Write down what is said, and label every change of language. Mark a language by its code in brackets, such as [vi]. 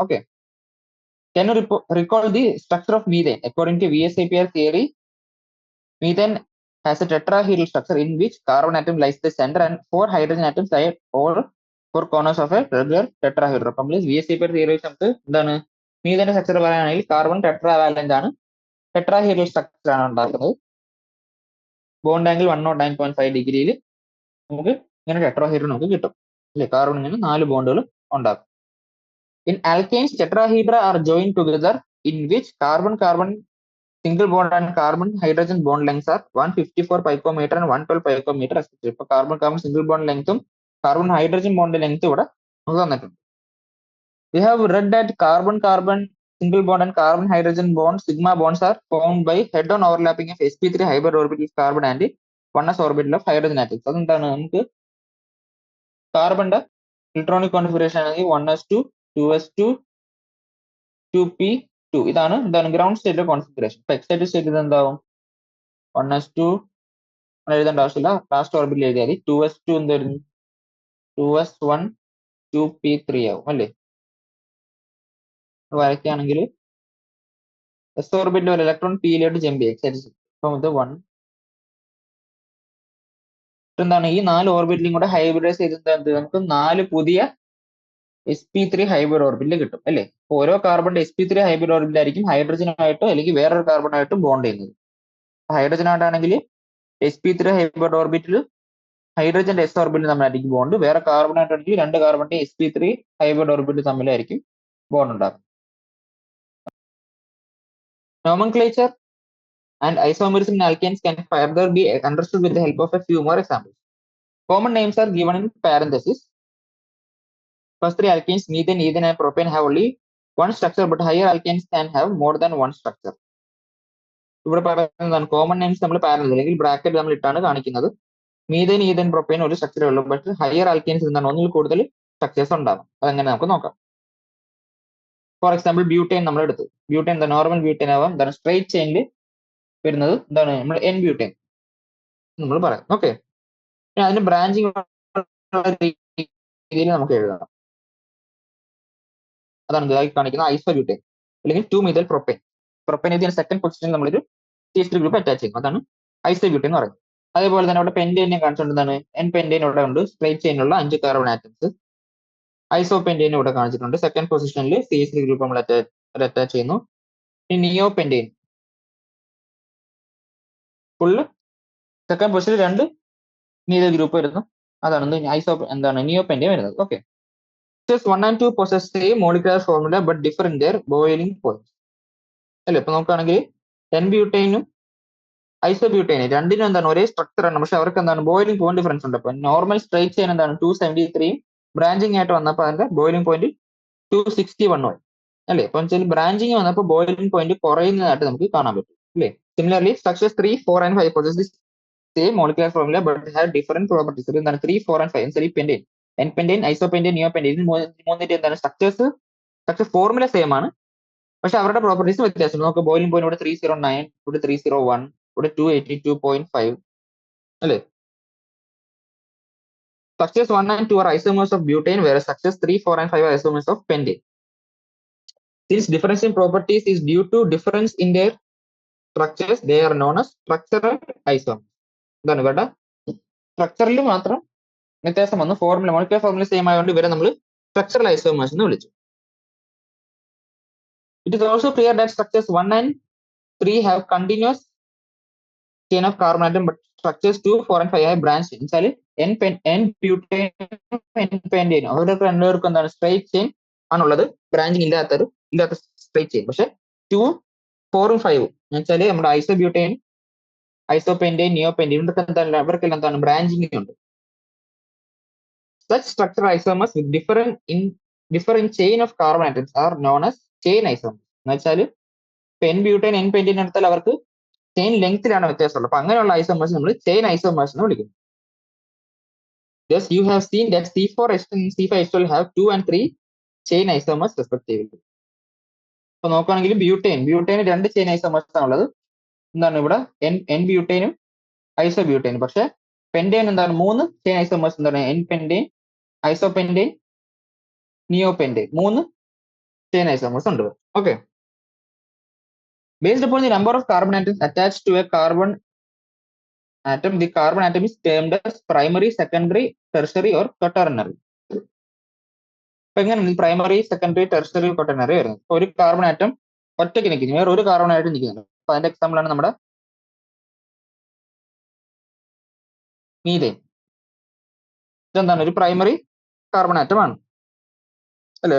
[en] Okay, can you recall the structure of methane? According to VSEPR theory, methane has a tetrahedral structure in which carbon atom lies the center and 4 hydrogen atoms lie all 4 corners of a regular tetrahedron. [ml] അപ്പം VSEPR theory വെച്ച് നമുക്ക് എന്താണ് മീഥേന്റെ structure പറയുകയാണെങ്കിൽ carbon ടെട്രാവാലന്റ് ആണ്, tetrahedral structure ആണ് ഉണ്ടാക്കുന്നത്. Bond angle 109.5 ഡിഗ്രിയിൽ നമുക്ക് ഇങ്ങനെ ടെട്രാഹീഡ്രൽ നമുക്ക് കിട്ടും അല്ലെ? കാർബൺ ഇങ്ങനെ 4 ബോണ്ടുകൾ ഉണ്ടാക്കും. [en] In alkanes, tetrahedra are joined together in which carbon-carbon single bond and carbon-hydrogen bond lengths are 154 picometer and 112 picometer respectively. [ml] ഇപ്പൊ [en] carbon-carbon single bond lengthും carbon-hydrogen bond length [ml] ഇവിടെ നമുക്ക് തന്നിട്ടുണ്ട്. [en] We have read that carbon-carbon single bond and carbon-hydrogen bond sigma bonds are formed by head-on overlapping of sp3 hybrid orbitals carbon and 1s orbital of hydrogen atoms. [ml] അതെന്താണ്? നമുക്ക് കാർബണിന്റെ electronic configuration ആണെങ്കിൽ 1s2, 2s2, 2p2 ഇതാണ് ground സ്റ്റേറ്റിലെ configuration. ഇപ്പൊ excited state എന്താവും 1s2 എഴുതേണ്ട ആവശ്യമില്ല, last ഓർബിറ്റിൽ എഴുതിയാൽ 2s2 എന്ത് വരുന്നു 2s1 2p3 ആവും അല്ലേ. വരയ്ക്കുകയാണെങ്കിൽ എസ് ഓർബിറ്റിൽ ഒരു ഇലക്ട്രോൺ പിയിലോട്ട് ജമ്പ് ചെയ്യും എക്സൈറ്റഡ് സ്റ്റേറ്റ്. അപ്പം ഇത് 1 എന്താണ് ഈ 4 ഓർബിറ്റിലും കൂടെ ഹൈബ്രിഡൈസ് ചെയ്ത് നമുക്ക് 4 പുതിയ sp3 ഹൈബ്രിഡ് ഓർബിറ്റിൽ കിട്ടും അല്ലേ. ഓരോ കാർബണിന്റെ sp3 ഹൈബ്രിഡ് ഓർബിറ്റിലായിരിക്കും ഹൈഡ്രജനായിട്ടോ അല്ലെങ്കിൽ വേറൊരു കാർബണായിട്ടും ബോണ്ട് ചെയ്യുന്നത്. ഹൈഡ്രജനായിട്ടാണെങ്കിൽ sp3 ഹൈബ്രിഡ് ഓർബിറ്റിൽ ഹൈഡ്രജന്റെ എസ് ഓർബിറ്റിൽ തമ്മിലായിരിക്കും ബോണ്ട്, വേറെ കാർബണായിട്ടാണെങ്കിൽ 2 കാർബണിന്റെ sp3 ഹൈബ്രിഡ് ഓർബിറ്റിൽ തമ്മിലായിരിക്കും ബോണ്ട് ഉണ്ടാകും. [en] Nomenclature and isomerism in alkanes can further be understood with the help of a few more examples. Common names are given in parentheses. First three alkanes, methane, ethane, and propane have only one structure, but higher alkanes can have more than one structure. [ml] ഇവിടെ പറയുന്നതാണ് common names നമ്മൾ parallel അല്ലെങ്കിൽ bracket നമ്മൾ ഇട്ടാണ് കാണിക്കുന്നത്. Methane, ethane, propyne ഒരു സ്ട്രക്ചറേ ഉള്ളൂ, but higher alkynes എന്താണ് ഒന്നിൽ കൂടുതൽ സ്ട്രക്ചേഴ്സ് ഉണ്ടാകും. അതെങ്ങനെ നമുക്ക് നോക്കാം. ഫോർ എക്സാമ്പിൾ ബ്യൂട്ടൈൻ നമ്മൾ എടുത്തു. ബ്യൂട്ടൈൻ എന്താ നോർമൽ ബ്യൂട്ടൈൻ ആവാം, എന്താണ് സ്ട്രൈറ്റ് ചെയിനിൽ വരുന്നത് എന്താണ് നമ്മൾ എൻ ബ്യൂട്ടൈൻ നമ്മൾ പറയാം. ഓക്കെ, അതിന് ബ്രാഞ്ചിങ് രീതിയിൽ നമുക്ക് എഴുതാം. അതാണ് ഇതായി കാണിക്കുന്ന ഐസോബ്യൂട്ടൈൻ അല്ലെങ്കിൽ 2 മെഥൈൽ പ്രൊപ്പൈൻ ഇതിന് സെക്കൻഡ് പൊസിഷനിൽ നമ്മളൊരു CH3 ഗ്രൂപ്പ് അറ്റാച്ച് ചെയ്യും, അതാണ് ഐസോബ്യൂട്ടൈൻ എന്ന് പറയുന്നത്. അതേപോലെ തന്നെ അവിടെ പെന്റൈനെ കാണിച്ചുകൊണ്ടാണ് എൻ പെന്റൈൻ ഇവിടെ ഉണ്ട്, സ്ട്രൈറ്റ് ചെയിനുള്ള 5 കാർബൺ ആറ്റംസ്. ഐസോപെന്റൈൻ ഇവിടെ കാണിച്ചിട്ടുണ്ട്, സെക്കൻഡ് പൊസിഷനിൽ CH3 ഗ്രൂപ്പ് നമ്മൾ അറ്റാച്ച് ചെയ്യുന്നു. ഇനി നിയോ പെന്റൈൻ ഫുള്ള് സെക്കൻഡ് പൊസിഷനിൽ 2 മീഥൈൽ ഗ്രൂപ്പ് വരുന്നു, അതാണ് നിയോ പെന്റൈൻ വരുന്നത്. [en] okay, 1 and 2 possess same molecular formula but differ in their boiling point [ml] അല്ലേ. ഇപ്പൊ നോക്കുകയാണെങ്കിൽ എൻ ബ്യൂട്ടൈനും ഐസോബ്യൂട്ടൈനും രണ്ടിനും എന്താണ് ഒരേ സ്ട്രക്ചർ ആണ്, പക്ഷെ അവർക്ക് എന്താണ് ബോയിലിംഗ് പോയിന്റ് ഡിഫറൻസ് ഉണ്ട്. അപ്പൊ നോർമൽ സ്ട്രൈറ്റ് ചെയിൻ എന്താണ് 273 ബ്രാഞ്ചിങ് ആയിട്ട് വന്നപ്പോൾ അതിന്റെ ബോയിലിംഗ് പോയിന്റ് 261 ആയി അല്ലേ. അപ്പൊ വെച്ചാൽ ബ്രാഞ്ചിങ് വന്നപ്പോൾ ബോയിലിംഗ് പോയിന്റ് കുറയുന്നതായിട്ട് നമുക്ക് കാണാൻ പറ്റും അല്ലേ. [en] Similarly structures 3, 4 and 5 possess the same molecular formula but have different properties. [ml] എന്താണ് 3, 4 and 5 എന്നുവെച്ചാൽ പെന്റൈൻ, എൻ പെന്റൈൻ, ഐസോപെന്റൈൻ, നിയോ പെന്റൈൻ മൂന്നിന്റെ എന്താണ് സ്ട്രക്ചർ ഫോർമുല സെയിം ആണ്, പക്ഷെ അവരുടെ പ്രോപ്പർട്ടീസ് വ്യത്യാസമുണ്ട്. നമുക്ക് ബോയിലിംഗ് പോയിന്റ് ഇവിടെ 309, ഇവിടെ 301, ഇവിടെ 282.5 അല്ലേ. [en] Structures 1 and 2 are isomers of butane, whereas structures 3, 4 and 5 are isomers of pentane. Since difference in properties is due to difference in their structures, they are known as structural isomers. [ml] ഇതാണ് ഇവരുടെ സ്ട്രക്ചറിൽ മാത്രം വ്യത്യാസം വന്നു, മോളിക്യുലർ ഫോർമുല സെയിം ആയതുകൊണ്ട് ഇവരെ നമ്മൾ structural isomers എന്ന് വിളിച്ചു. [en] It is also clear that structures 1 and 3 have continuous chain of carbon atom, but structures 2, 4 and 5 have branched. [ml] എന്നുവെച്ചാൽ എൻ ബ്യൂട്ടൈനും എൻ പെന്റൈനും അവർക്ക് രണ്ടുപേർക്കും എന്താണ് സ്ട്രൈറ്റ് ചെയിൻ ആണുള്ളത്, ബ്രാഞ്ചിങ് ഇല്ലാത്ത സ്ട്രൈറ്റ് ചെയിൻ. പക്ഷെ 2, 4 ഉം 5 എന്നുവെച്ചാൽ നമ്മുടെ ഐസോബ്യൂട്ടൈൻ, ഐസോപെന്റൈൻ, നിയോ പെന്റൈൻ ഇവർക്കെല്ലാം എന്താണ് ബ്രാഞ്ചിങ് ഉണ്ട്. [en] Such structural isomers with different chain of carbon atoms are known as chain isomers. [ml] എന്നുവെച്ചാൽ എൻ ബ്യൂട്ടൈൻ, എൻ പെന്റൈൻ എടുത്താൽ അവർക്ക് ചെയിൻ ലെങ്ത്തിലാണ് വ്യത്യാസമുള്ളത്. അപ്പൊ അങ്ങനെയുള്ള ഐസോമേഴ്സ് നമ്മൾ ചെയിൻ ഐസോമേഴ്സ് എന്ന് വിളിക്കുന്നു. [en] Thus, you have seen that C4H10 and C5H12 have 2 and 3 chain isomers respectively. [ml] അപ്പൊ നോക്കുകയാണെങ്കിൽ ബ്യൂട്ടൈന് 2 ചെയിൻ ഐസോമേഴ്സ് ആണുള്ളത്, എന്താണ് ഇവിടെ എൻ ബ്യൂട്ടൈനും ഐസോബ്യൂട്ടൈനും. പക്ഷെ പെന്റൈൻ എന്താണ് 3 ചെയിൻ ഐസോമേഴ്സ്, എന്താണ് എൻ പെന്റൈൻ, ഐസോപെന്റൈൻ, നിയോ പെന്റൈൻ 3 ചെയിൻ ഐസോമേഴ്സ് ഉണ്ട്. [en] Okay, based upon the number of carbon atoms attached to a carbon atom, the carbon atom is termed as primary, secondary, tertiary or quaternary. [ml] അപ്പൊ എങ്ങനെയാണ് primary, secondary, tertiary, quaternary വരുന്നത്? ഒരു carbon atom ഒറ്റയ്ക്ക് നിൽക്കുന്നു, വേറെ ഒരു carbon ആയിട്ട് നിൽക്കുന്നുണ്ട്. അപ്പൊ അതിന്റെ എക്സാമ്പിൾ ആണ് നമ്മുടെ മീഥേൻ. ഇതെന്താണ് ഒരു പ്രൈമറി കാർബൺ ആറ്റം ആണ് അല്ലെ.